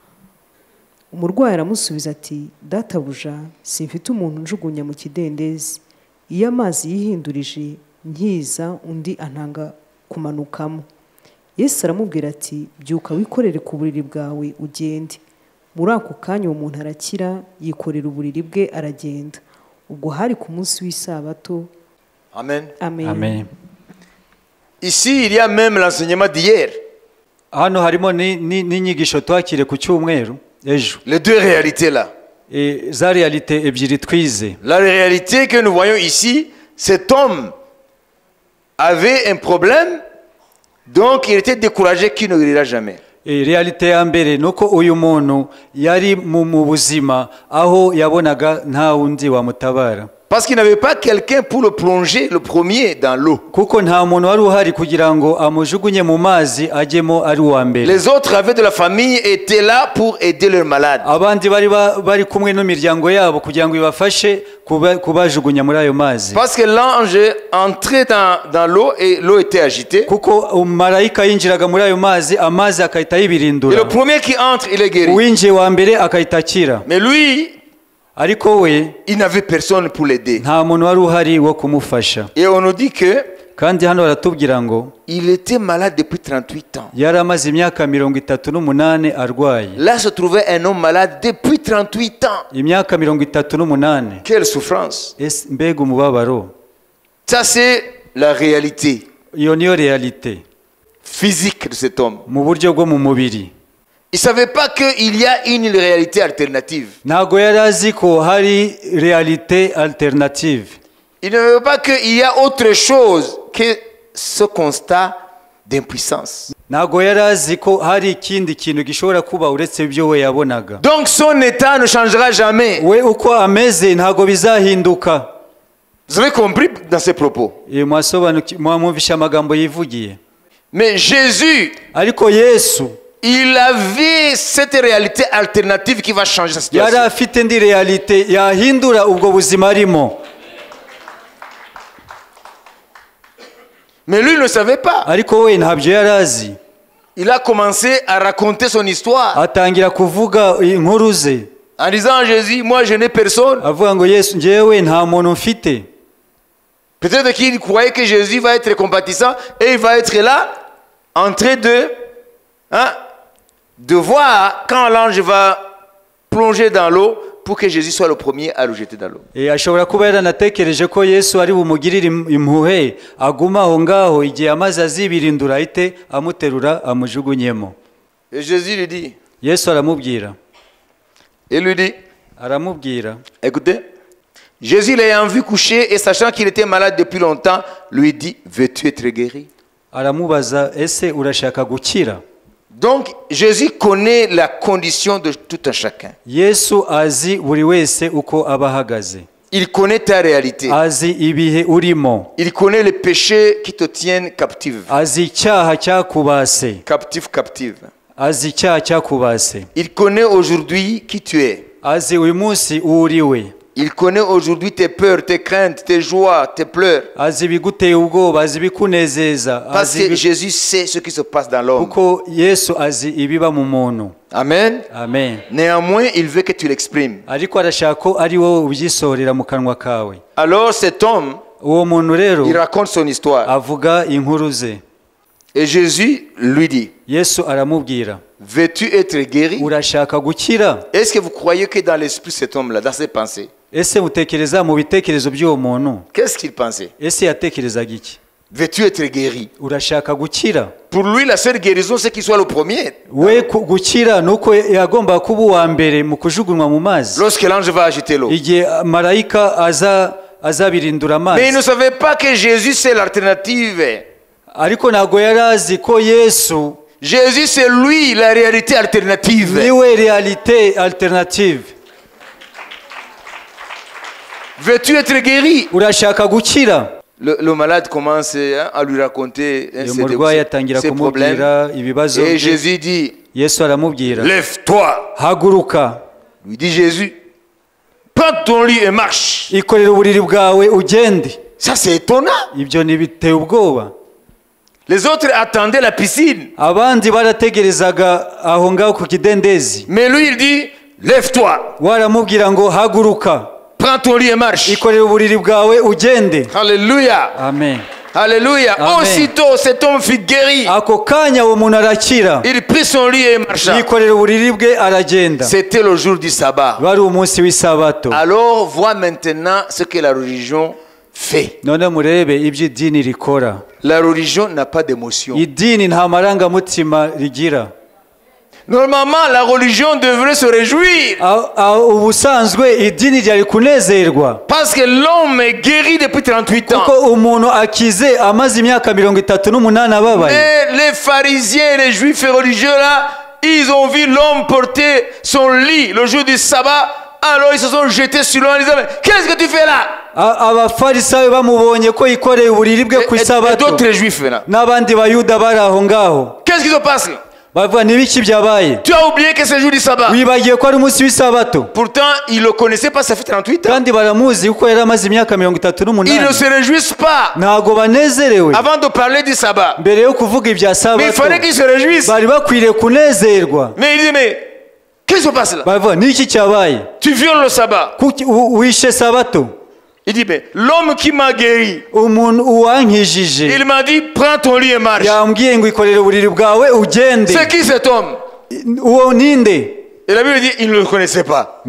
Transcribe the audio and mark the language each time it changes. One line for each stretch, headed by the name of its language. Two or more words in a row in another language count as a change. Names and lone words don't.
Kinyarwanda: umurwayi aramusubiza ati databuja, simfite umuntu njugunya mu kidendezi, iyo amazi yihindurije nkiza undi antanga kumanukamo. Yesu aramubwira ati byuka wikorere ku buriri bwawe ugende. muri ako kanya uwo muntu arakira yikorera uburiri bwe aragenda. ubwo hari ku munsi w'isabato. Amen. Amen. Amen.
French: Ici, il y a même l'enseignement d'hier.
Kinyarwanda: Hano harimo n'inyigisho twakire ku cyumweru ejo.
French: Les deux réalités là.
Kinyarwanda: Za realite ebyiri twize.
French: La réalité que nous voyons ici, cet homme avait un problème, donc il était découragé qu'il ne guérira jamais.
Kinyarwanda: Realite ya mbere nuko uyu muntu yari mu buzima aho yabonaga nta wundi wamutabara.
French: Parce qu'il n'avait pas quelqu'un pour le plonger, le premier, dans l'eau.
Kinyarwanda: Kuko nta muntu wari uhari kugira ngo amujugunye mu mazi ajyemo ari uwa mbere.
French: Les autres avec de la famille étaient là pour aider leurs malades.
Kinyarwanda: Abandi bari kumwe n'imiryango yabo kugira ngo ibafashe kubajugunya muri ayo mazi.
French: Parce que l'ange entrait dans l'eau et l'eau était agitée.
Kinyarwanda: Kuko marayika yinjiraga muri ayo mazi, amazi akahita yibirindura.
French: Et le premier qui entre, il est guéri.
Kinyarwanda: Uwinjiye wa mbere akahita akira.
French: Mais lui,
Kinyarwanda: ariko we
French: il n'avait personne pour l'aider.
Kinyarwanda: nta muntu wari uhari wo kumufasha.
French: Et on nous dit que
Kinyarwanda: kandi hano baratubwira ngo
French: il était malade depuis 38 ans.
Kinyarwanda: yari amaze imyaka 38 arwaye.
French: Là se trouvait un homme malade depuis 38 ans.
Kinyarwanda: Imyaka 38.
French: Quelle souffrance.
Kinyarwanda: Mbega umubabaro.
French: Ça c'est la réalité
Kinyarwanda: Iyo niyo realite
French: physique de cet homme.
Kinyarwanda: mu buryo bwo mu mubiri.
French: Il ne savait pas qu'il y a une réalité alternative.
Kinyarwanda: Ntago yari azi ko hari
French: realite alternative. Il ne savait pas qu'il y a autre chose que ce constat d'impuissance.
Kinyarwanda: Ntago yari azi ko hari ikindi kintu gishobora kuba uretse ibyo we yabonaga.
French: Donc son état ne changera jamais.
Kinyarwanda: We uko ameze ntago bizahinduka.
French: Vous avez compris dans ces propos.
Kinyarwanda: Mwamwumvisha amagambo yivugiye.
French: Mais Jésus,
Kinyarwanda: ariko Yesu
French: il avait cette réalité alternative qui va changer sa situation.
Kinyarwanda: yari afite indi realite yahindura ubwo buzima arimo.
French: Mais lui ne savait pas.
Kinyarwanda: Ariko we ntabyo yari azi.
French: Il a commencé à raconter son histoire.
Kinyarwanda: Atangira kuvuga inkuru ze.
French: En disant à Jésus, moi je n'ai personne.
Kinyarwanda: Avuga ngo Yesu njyewe nta muntu mfite.
French: Peut-être qu'il croyait que Jésus va être compatissant et il va être là en train de voir quand l'ange va plonger dans l'eau pour que Jésus soit le premier à le jeter dans l'eau.
Kinyarwanda: Ashobora kuba yaranatekereje ko Yesu ari bumugirire impuhwe aguma aho ngaho igihe amazi azibirindura ahite amuterura amujugunyemo.
French: Et Jésus lui dit.
Kinyarwanda: Yesu aramubwira.
French: Il lui dit.
Kinyarwanda: Aramubwira.
French: Écoutez. Jésus l'ayant vu coucher et sachant qu'il était malade depuis longtemps, lui dit, veux-tu être guéri?
Kinyarwanda: Aramubaza ese urashaka gukira?
French: Donc Jésus connaît la condition de tout un chacun.
Kinyarwanda: Yesu azi buri wese uko abahagaze.
French: Il connaît ta réalité.
Kinyarwanda: azi ibihe urimo,
French: Il connaît les péchés qui te tiennent captive.
Kinyarwanda: azi icyaha cyakubase, Captive. azi icyaha cyakubase,
French: Il connaît aujourd'hui qui tu es.
Kinyarwanda: azi uyu munsi uwo uri we,
French: Il connaît aujourd'hui tes peurs, tes craintes, tes joies, tes pleurs.
Kinyarwanda: azi ibiguteye ubwoba, azi ibikunezeza,
French: Parce que Jésus sait ce qui se passe dans l'homme.
Kinyarwanda: kuko Yesu azi ibiba mu muntu. Amen. Amen.
French: Néanmoins, il veut que tu l'exprimes.
Kinyarwanda: Ariko arashaka ko ari wowe ubyisohorera mu kanwa kawe.
French: Alors cet homme,
Kinyarwanda: Uwo muntu rero
French: il raconte son histoire.
Kinyarwanda: avuga inkuru ze.
French: Et Jésus lui dit,
Kinyarwanda: Yesu aramubwira,
French: veux-tu être guéri?
Kinyarwanda: urashaka gukira?
French: Est-ce que vous croyez que dans l'esprit de cet homme-là, dans ses pensées,
Kinyarwanda: Ese mutekereza mu bitekerezo by'uwo muntu,
French: qu'est-ce qu'il pensait?
Kinyarwanda: ese yatekerezaga iki?
French: Veux-tu être guéri?
Kinyarwanda: Urashaka gukira?
French: Pour lui, la seule guérison, c'est qu'il soit le premier.
Kinyarwanda: We gukira nuko yagomba kuba uwa mbere mu kujugunywa mu mazi,
French: Lorsque l'ange va agiter l'eau.
Kinyarwanda: igihe marayika azabirindura
French: Mais il amazi. ne savait pas que Jésus, c'est l'alternative.
Kinyarwanda: Ariko ntabwo yari azi ko Yesu
French: Jésus, c'est lui, la réalité alternative.
Kinyarwanda: niwe
French: realite alternative. Veux-tu être guéri?
Kinyarwanda: Urashaka gukira?
French: Le malade commence à lui raconter
Kinyarwanda: uyu murwayi atangira
French: ses problèmes.
Kinyarwanda: kumubwira ibibazo
French: Et bye. Jésus dit,
Kinyarwanda: Yesu aramubwira,
French: lève-toi.
Kinyarwanda: haguruka,
French: Lui dit Jésus, prends ton lit et marche.
Kinyarwanda: ikorera uburiri bwawe ugende.
French: Ça, c'est étonnant.
Kinyarwanda: Ibyo ntibiteye ubwoba.
French: Les autres attendaient la piscine.
Kinyarwanda: Abandi barategerezaga aho ngaho ku kidendezi.
French: Mais lui, il dit, lève-toi.
Kinyarwanda: Waramubwira ngo haguruka,
French: Prends ton lit et marche.
Kinyarwanda: ikorera uburiri bwawe ugende. Alléluia. Amen. Alléluia. Amen.
French: Aussitôt, cet homme fut guéri.
Kinyarwanda: Ako kanya uwo muntu arakira,
French: Il prit son lit et marcha.
Kinyarwanda: yikorera uburiri bwe aragenda.
French: C'était le jour du sabbat.
Kinyarwanda: Wari umunsi w'isabato.
French: Alors, vois maintenant ce que la religion fait.
Kinyarwanda: None murebe ibyo idini rikora.
French: La religion n'a pas d'émotion.
Kinyarwanda: Idini nta marangamutima rigira.
French: Normalement, la religion devrait se réjouir.
Kinyarwanda: Ubusanzwe idini ryari kunezerwa,
French: Parce que l'homme est guéri depuis 38 ans.
Kinyarwanda: kuko umuntu akize amaze imyaka 38 ababaye.
French: Mais les pharisiens et les juifs religieux là, ils ont vu l'homme porter son lit le jour du sabbat. Alors ils se sont jetés sur lui en disant, mais qu'est-ce que tu fais là?
Kinyarwanda: Abafarisayo bamubonye ko yikoreye uburiri bwe ku
French: Et isabato, d'autres juifs là.
Kinyarwanda: n'abandi bayuda bari aho ngaho
French: Qu'est-ce qui se passe?
Kinyarwanda: bavuga n'ibiki byabaye,
French: Tu as oublié que c'est le jour du sabbat.
Kinyarwanda: wibagiye ko ari umunsi w'isabato.
French: Pourtant, ils ne le connaissaient pas, ça fait 38 ans.
Kinyarwanda: Kandi baramuzi kuko yari amaze imyaka
French: Ils ne 38. se réjouissent pas
Kinyarwanda: Ntago banezerewe
French: avant de parler du sabbat.
Kinyarwanda: mbere yo kuvuga ibya
French: Mais il sabato, fallait qu'ils se réjouissent.
Kinyarwanda: bari bakwiriye kunezerwa.
French: Mais il dit, mais qu'est-ce qui se passe là?
Kinyarwanda: Bavuga n'iki cyabaye,
French: Tu violes le sabbat.
Kinyarwanda: kuki wishe sabato?
French: Il dit, mais l'homme qui m'a guéri,
Kinyarwanda: Umuntu uwankijije
French: il m'a dit, prends ton lit et marche.
Kinyarwanda: yambwiye ngo ikorere uburiri bwawe ugende.
French: C'est qui cet homme?
Kinyarwanda: Uwo ninde?
French: Et la Bible dit, il ne le connaissait pas.